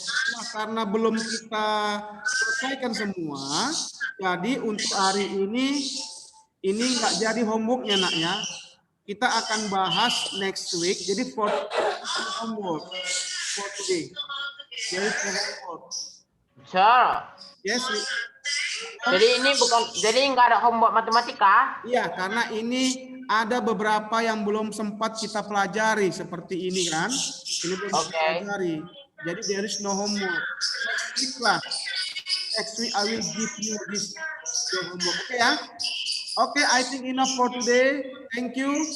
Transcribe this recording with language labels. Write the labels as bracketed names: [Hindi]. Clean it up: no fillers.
[Indonesian] Nah karena belum kita selesaikan semua, jadi untuk hari ini nggak jadi homeworknya nak ya. Kita akan bahas [English] next week. Jadi for homework for today. Jadi for homework. Sir. Yes. [Indonesian] Jadi ini jadi nggak ada homework matematika? Iya, karena ini ada beberapa yang belum sempat kita pelajari seperti ini kan. Ini belum kita pelajari. Jadi [English] there is no homework. Next week lah. Next week I will give you this homework. Oke ya. Oke, I think enough for today. Thank you.